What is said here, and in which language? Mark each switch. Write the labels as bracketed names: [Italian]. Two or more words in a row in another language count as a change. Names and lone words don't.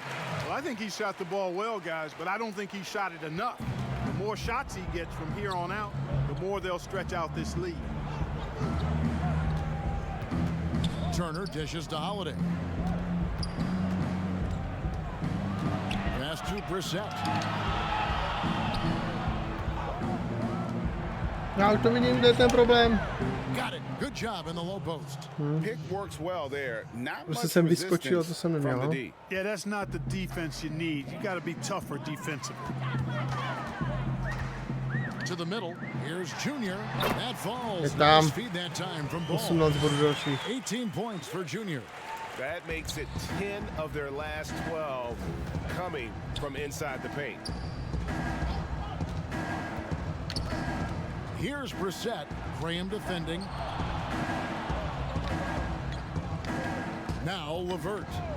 [English] Well, I think he shot the ball well, guys, but I don't think he shot it enough. The more shots he gets from here on out, the more they'll stretch out this lead. Turner dishes to Holiday. Pass to Brissett. [Czech] Já už to vidím, kde je ten problém. [English] Got it. Good job in the low post. Pick works well there. Not [Czech] Prostě [English] much [Czech] jsem vyskočil, to [English] resistance [Czech] jsem [English] from [Czech] neměl. [English] the D. Yeah, that's not the defense you need. You got to be tougher defensively. To the middle. Here's Junior. That falls. [Czech] Je tam. [English] Nice feed that time from ball. [Czech] 18 bodů dalších. [English] 18 points for Junior. That makes it 10 of their last 12 coming from inside the paint. Here's Brissett. Graham defending. Now Levert.